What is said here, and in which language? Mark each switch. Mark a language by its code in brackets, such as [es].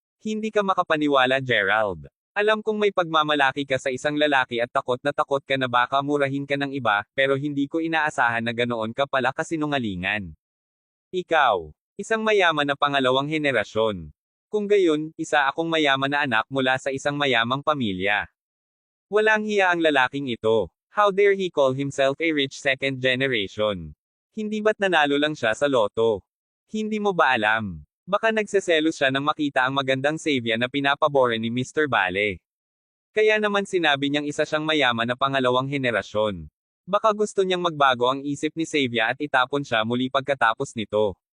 [tl] Hindi ka makapaniwala, Gerald. Alam kong may pagmamalaki ka sa isang lalaki at takot ka na baka murahin ka ng iba, pero hindi ko inaasahan na ganoon ka pala kasinungalingan. Ikaw, isang mayaman na pangalawang henerasyon. Kung gayon, isa akong mayaman na anak mula sa isang mayamang pamilya. Walang hiya ang lalaking ito. [en] How dare he call himself a rich second generation? [tl] Hindi ba't nanalo lang siya sa loto? Hindi mo ba alam? Baka nagseselos siya nang makita ang magandang Savia na pinapabore ni Mr. Bale. Kaya naman sinabi niyang isa siyang mayaman na pangalawang henerasyon. Baka gusto niyang magbago ang isip ni Savia at itapon siya muli pagkatapos nito.